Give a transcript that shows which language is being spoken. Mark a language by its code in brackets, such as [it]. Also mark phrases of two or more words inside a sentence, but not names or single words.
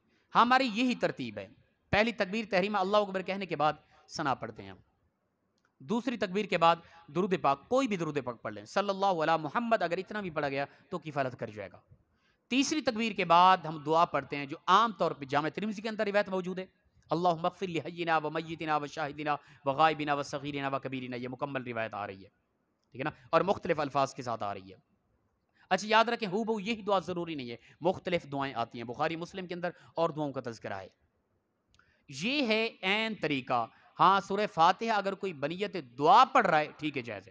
[ur] ہماری یہی ترتیب ہے، پہلی تکبیر تحریمہ [ar] اللہ اکبر [ur] کہنے کے بعد ثنا پڑھتے ہیں ہم، دوسری تکبیر کے بعد درود پاک، کوئی بھی درود پاک پڑھ لیں، [ar] صلی اللہ علی محمد [ur] اگر اتنا بھی پڑھا گیا تو کفایت کر جائے گا۔ تیسری تکبیر کے بعد ہم دعا پڑھتے ہیں جو عام طور پہ جامع ترمذی کے اندر روایت موجود ہے، [ar] اللہم اغفر لحینا و میتنا و شاہدنا و غائبنا و صغیرنا و کبیرنا، [ur] یہ مکمل روایت آ رہی ہے، ٹھیک ہے نا، اور مختلف الفاظ کے ساتھ آ رہی ہے۔ اچھا یاد رکھیں ہو بہو یہی دعا ضروری نہیں ہے، مختلف دعائیں آتی ہیں، بخاری مسلم کے اندر اور دعاؤں کا تذکرہ ہے۔ یہ ہے عین طریقہ۔ ہاں سورہ فاتحہ اگر کوئی بنیت دعا پڑھ رہا ہے ٹھیک ہے، جائز ہے۔